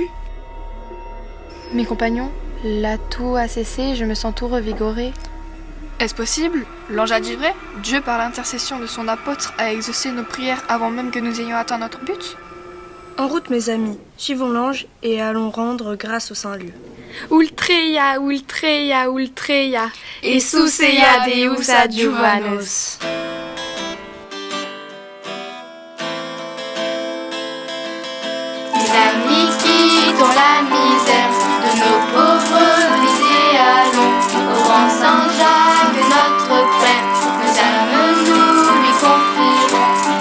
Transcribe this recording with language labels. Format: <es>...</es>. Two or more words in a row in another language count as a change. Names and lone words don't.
<fr>Mes compagnons, la toux a cessé, je me sens tout revigoré. Est-ce possible? L'ange a dit vrai? Dieu, par l'intercession de son apôtre, a exaucé nos prières avant même que nous ayons atteint notre but? En route, mes amis, suivons l'ange et allons rendre grâce au Saint-Lieu.</fr> <la>Ultreia, ultreia, ultreia, et suseia Deus adjuvanos.</la> <fr>Amis qui, dans la misère de nos pauvres vies, allons au grand Saint-Jacques, notre Père, nos âmes nous lui confierons.</fr>